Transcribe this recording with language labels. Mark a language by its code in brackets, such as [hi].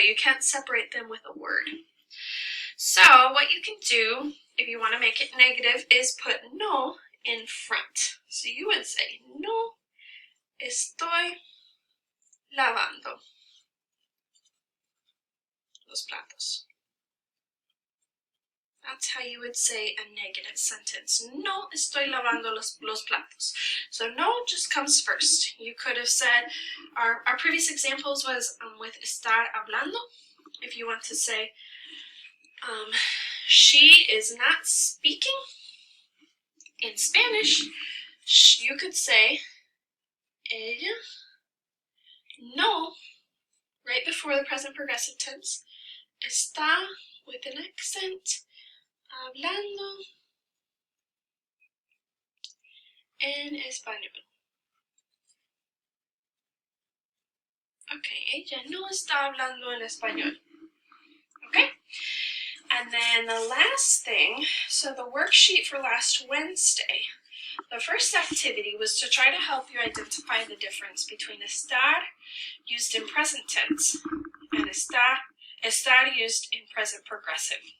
[en] You can't separate them with a word. So what you can do, if you want to make it negative, is put no in front. So you would say, [es] no estoy lavando los platos. [en] That's how you would say a negative sentence. [es] No estoy lavando los platos. [en] So no just comes first. You could have said, our previous examples was with estar hablando. If you want to say, she is not speaking in Spanish, you could say, ella no, right before the present progressive tense, está with an accent, hablando en español. [es] Okay, ella no está hablando en español. [en] Okay? And then the last thing, so the worksheet for last Wednesday, the first activity was to try to help you identify the difference between estar used in present tense and estar used in present progressive.